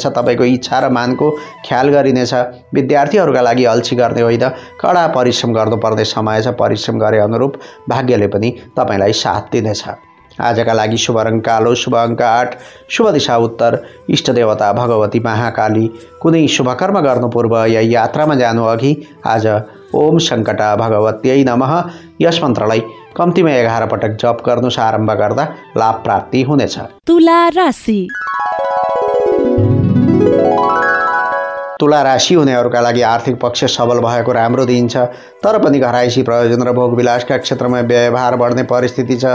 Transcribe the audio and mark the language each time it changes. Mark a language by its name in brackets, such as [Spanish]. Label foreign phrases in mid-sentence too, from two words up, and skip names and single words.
[Nepali] तपाईँको इच्छा र मानको ख्याल गरिनेछ। विद्यार्थीहरूका लागि अल्छी गर्ने होइन, कडा परिश्रम गर्नुपर्ने समय छ। परिश्रम गरे अनुरूप भाग्यले पनि तपाईँलाई साथ दिनेछ। आजका लागि शुभ रङ कालो, शुभ अङ्क 8, शुभ दिशा उत्तर, इष्ट देवता भगवती महाकाली। कुनै शुभ कर्म गर्नु पूर्व या यात्रामा जानु अघि आज [Sanskrit] ओम सङ्कटा भगवत्यै नमः [Nepali] यस मन्त्रलाई कम्तीमा 11 पटक जप गर्नु आरम्भ गर्दा लाभ प्राप्ति हुनेछ। तुला राशि। तुला राशि हुनेहरूका लागि आर्थिक पक्ष सबल भएको राम्रो दिन छ। तर पनि घरायसी प्रयोजन र भोगविलासका क्षेत्रमा व्यवहार बढ्ने परिस्थिति छ।